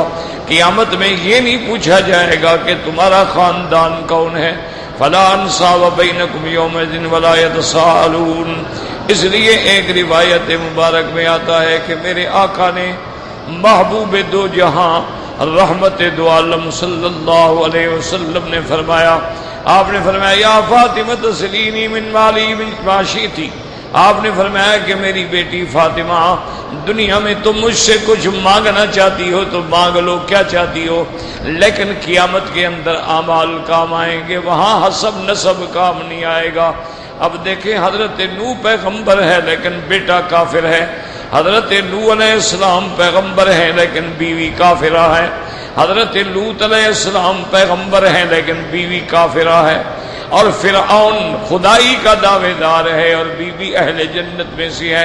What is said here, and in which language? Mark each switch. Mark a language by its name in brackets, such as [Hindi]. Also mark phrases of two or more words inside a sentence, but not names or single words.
[Urdu] قیامت میں یہ نہیں پوچھا جائے گا کہ تمہارا خاندان کون ہے، [Arabic] فلا انصاب بینکم یومئذ ولا یتساءلون۔ [Urdu] اس لیے ایک روایت مبارک میں آتا ہے کہ میرے آقا نے محبوب دو جہاں رحمت دو عالم [Arabic] صلی اللہ علیہ وسلم [Urdu] نے فرمایا، آپ نے فرمایا [Arabic] یا فاطمہ تسلینی من مالی من ما شئتی، [Urdu] آپ نے فرمایا کہ میری بیٹی فاطمہ دنیا میں تم مجھ سے کچھ مانگنا چاہتی ہو تو مانگ لو، کیا چاہتی ہو، لیکن قیامت کے اندر اعمال کام آئیں گے، وہاں حسب نسب کام نہیں آئے گا۔ اب دیکھیں حضرت نوح پیغمبر ہے لیکن بیٹا کافر ہے، حضرت نوح [Arabic] علیہ السلام [Urdu] پیغمبر ہے لیکن بیوی کافرہ ہے، حضرت لوط [Arabic] علیہ السلام [Urdu] پیغمبر ہے لیکن بیوی کافرہ ہے، اور فرعون خدائی کا دعوے دار ہے اور بیوی اہل جنت میں سے ہے۔